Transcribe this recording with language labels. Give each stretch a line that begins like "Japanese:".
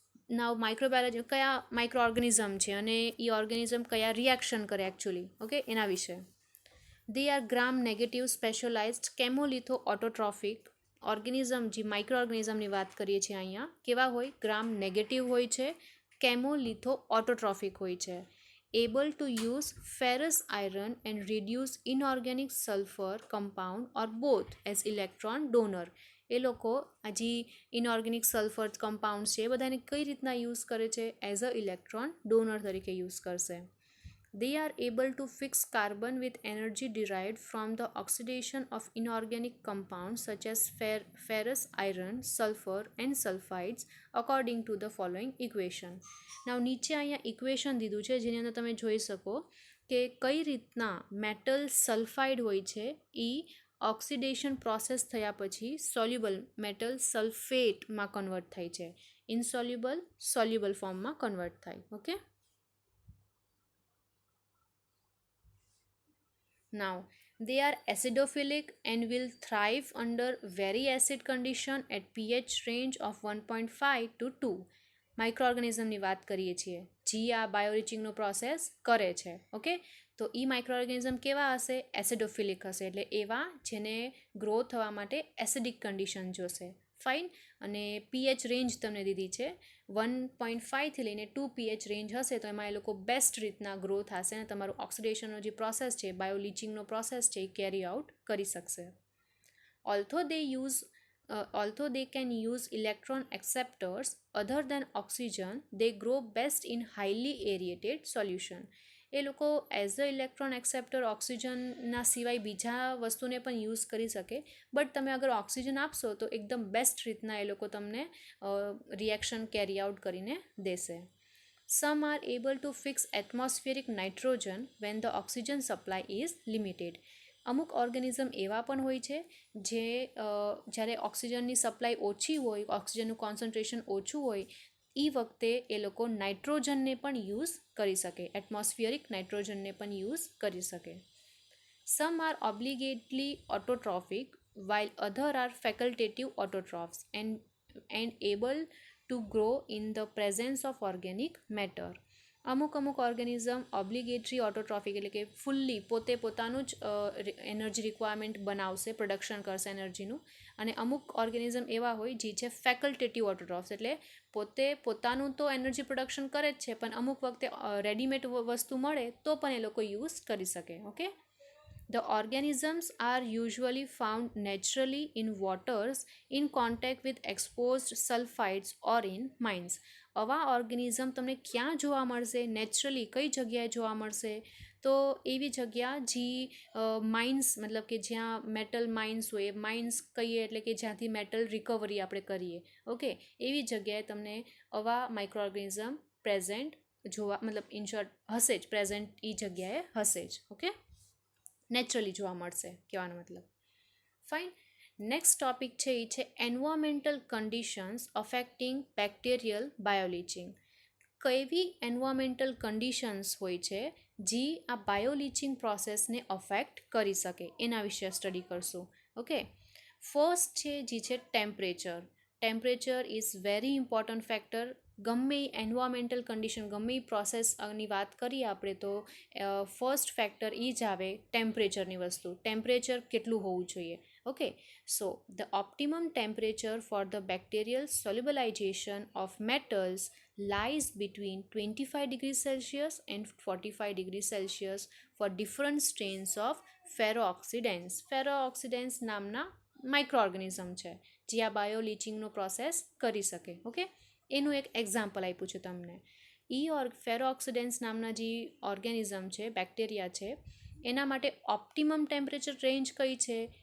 Gujarati: નાવ microbiology કયા micro organism છે અને એ ઓર્ગેનિઝમ કયા રિએક્શન કરે એકચ્યુઅલી, ઓકે, એના વિશે.
English: They are gram negative specialised chemolithoautotrophic organism.
Gujarati: જે માઇક્રો ઓર્ગેનિઝમની વાત કરીએ છીએ અહીંયા, કેવા હોય? ગ્રામ નેગેટિવ હોય છે, કેમોલિથો ઓટોટ્રોફિક હોય છે.
English: Able to use ferrous iron and reduce inorganic sulfur compound or both as electron donor.
Gujarati: એ લોકો આ જે ઇનઓર્ગેનિક સલ્ફર કમ્પાઉન્ડ છે એ બધાને કઈ રીતના યુઝ કરે છે?
English: as a electron donor
Gujarati: તરીકે યુઝ કરશે.
English: They are able to fix carbon with energy derived from the oxidation of inorganic compounds such as ferrous iron, sulfur and sulfides according to the following equation.
Gujarati: Now નીચે અહીંયા equation દીધું છે જેની અંદર તમે જોઈ શકો કે કઈ રીતના મેટલ સલ્ફાઇડ હોય છે એ ઓક્સિડેશન પ્રોસેસ થયા પછી સોલ્યુબલ મેટલ સલ્ફેટમાં કન્વર્ટ થાય છે, ઇનસોલ્યુબલ સોલ્યુબલ ફોર્મમાં કન્વર્ટ થાય.
English: Okay, now they are acidophilic and will thrive under very acid condition at pH range of 1.5 to 2.
Gujarati: માઇક્રોઓર્ગેનિઝમની વાત કરીએ છીએ જે આ બાયોરિચિંગનો પ્રોસેસ કરે છે. ઓકે, તો એ માઇક્રોઓર્ગેનિઝમ કેવા હશે? એસિડોફિલિક હશે, એટલે એવા જેને ગ્રો થવા માટે એસિડિક કન્ડિશન જોશે. ફાઇન. અને પીએચ રેન્જ તમને દીધી છે 1.5થી લઈને 2 પીએચ રેન્જ હશે તો એમાં એ લોકો બેસ્ટ રીતના ગ્રો થશે અને તમારું ઓક્સિડેશનનો જે પ્રોસેસ છે, બાયોલીચિંગનો પ્રોસેસ છે, એ કેરી આઉટ કરી શકશે.
English: Although they can use electron acceptors other than oxygen, they grow best in highly aerated solution.
Gujarati: એ લોકો
English: as a electron acceptor
Gujarati: ઓક્સિજનના સિવાય બીજા વસ્તુને પણ યુઝ કરી શકે, બટ તમે અગર ઓક્સિજન આપશો તો એકદમ બેસ્ટ રીતના એ લોકો તમને રિએક્શન કેરી આઉટ કરીને દેશે.
English: Some are able to fix atmospheric nitrogen when the oxygen supply is limited.
Gujarati: અમુક ઓર્ગેનિઝમ એવા પણ હોય છે જે જ્યારે ઓક્સિજનની સપ્લાય ઓછી હોય, ઓક્સિજનનું કોન્સન્ટ્રેશન ઓછું હોય, એ વખતે એ લોકો નાઇટ્રોજનને પણ યુઝ કરી શકે, એટમોસ્ફિયરિક નાઇટ્રોજનને પણ યુઝ કરી શકે.
English: Some are obligately autotrophic while other are facultative autotrophs and able to grow in the presence of organic matter.
Gujarati: અમુક ઓર્ગેનિઝમ ઓબ્લિગેટરી ઓટોટ્રોફિક એટલે કે ફૂલ્લી પોતે પોતાનું જ એનર્જી રિક્વાયરમેન્ટ બનાવશે, પ્રોડક્શન કરશે એનર્જીનું. અને અમુક ઓર્ગેનિઝમ એવા હોય જે છે ફેકલ્ટેટિવ ઓટોટ્રોફ્સ, એટલે પોતે પોતાનું તો એનર્જી પ્રોડક્શન કરે જ છે પણ અમુક વખતે રેડીમેડ વસ્તુ મળે તો પણ એ લોકો યુઝ કરી શકે.
English: Okay, The organisms are usually found naturally in waters in contact with exposed sulfides or in mines.
Gujarati: આવા ઓર્ગેનિઝમ તમને ક્યાં જોવા મળશે? નેચરલી કઈ જગ્યાએ જોવા મળશે? તો એવી જગ્યા જે માઇન્સ, મતલબ કે જ્યાં મેટલ માઇન્સ હોય, માઇન્સ કહીએ એટલે કે જ્યાંથી મેટલ રિકવરી આપણે કરીએ. ઓકે, એવી જગ્યાએ તમને આવા માઇક્રો ઓર્ગેનિઝમ પ્રેઝન્ટ જોવા, મતલબ ઇન શોર્ટ હશે જ, પ્રેઝન્ટ એ જગ્યાએ હશે જ. ઓકે, નેચરલી જોવા મળશે કહેવાનો મતલબ. ફાઇન. નેક્સ્ટ ટોપિક છે એ છે એન્વાયરમેન્ટલ કન્ડિશન્સ અફેક્ટિંગ બેક્ટેરિયલ બાયોલીચિંગ. કેવી એન્વાયરમેન્ટલ કન્ડિશન્સ હોય છે જે આ બાયોલીચિંગ પ્રોસેસને અફેક્ટ કરી શકે, એના વિશે સ્ટડી કરશું. ઓકે, ફર્સ્ટ છે જે છે temperature.
English: Temperature is very important factor.
Gujarati: ગમે એન્વાયરમેન્ટલ કન્ડિશન, ગમે પ્રોસેસની વાત કરીએ આપણે તો ફર્સ્ટ ફેક્ટર એ જ આવે ટેમ્પરેચરની વસ્તુ. ટેમ્પરેચર કેટલું હોવું જોઈએ?
English: Okay, so the optimum temperature for the bacterial solubilization of metals lies between 25 degrees Celsius and 45 degrees Celsius for different strains of ferrooxidants.
Gujarati: ferrooxidants નામના માઇક્રો ઓર્ગેનિઝમ છે જે આ બાયોલીચિંગનો પ્રોસેસ કરી શકે. ઓકે, એનું એક એક્ઝામ્પલ આપ્યું છે તમને. ફેરોઓક્સિડન્ટ્સ નામના જે ઓર્ગેનિઝમ છે, બેક્ટેરિયા છે, એના માટે ઓપ્ટિમમ ટેમ્પરેચર રેન્જ કઈ છે?